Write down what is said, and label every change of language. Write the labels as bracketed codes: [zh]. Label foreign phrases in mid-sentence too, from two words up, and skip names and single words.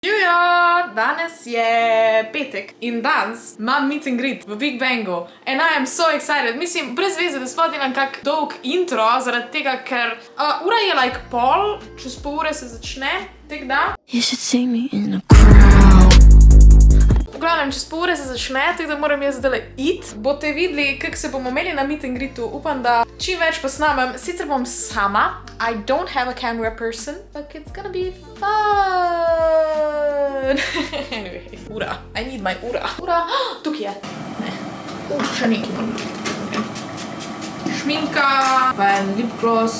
[sl] Živijo, danes je petek in danes imam [en] meet and greet [sl] v Big Bangu [en] and I am so excited. [sl] Mislim, brez veze, da sploh delam kak dolg intro, zaradi tega, ker ura je like pol, čez pol ure se začne, tek da. [en] You should see me in a crowd. [sl] V glavnem, čez pol ure se začne, tek da moram jaz zdaj it. Boste videli, kak se bomo imeli na [en] meet and greetu. [sl] Upam, da čim več posnamem. Sicer bom sama. [en] I don't have a camera person, but it's gonna be fun. [sl] Anyway, ura. [en] I need my [sl] ura. Ura, tukaj je. Ne. Še nekaj moram. Šminka, pa en [en] lip gloss.